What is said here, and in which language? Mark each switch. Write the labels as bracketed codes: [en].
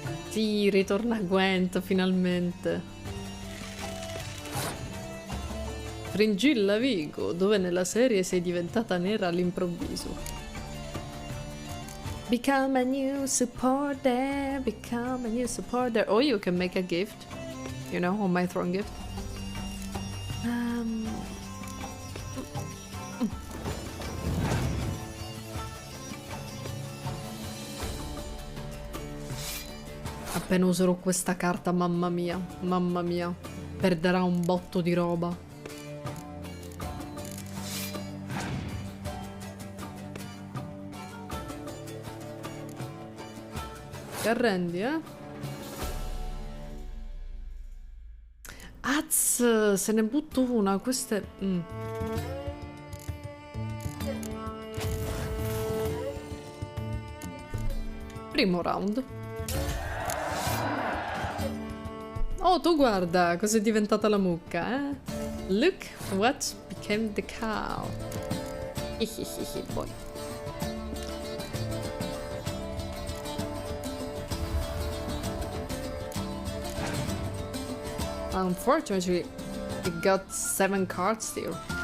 [it] Sì, ritorna Gwent, finalmente. Fringilla Vigo, dove nella serie sei diventata nera all'improvviso. [en] Become a new supporter, become a new supporter. Or you can make a gift, you know, on my throne gift. [it] Appena userò questa carta, mamma mia, perderà un botto di roba. Ti arrendi, eh? Az, se ne butto una, queste... Primo round. Oh, tu guarda cos'è diventata la mucca, eh? [en] Look what became the cow. Boy. Unfortunately, it got 7 cards still.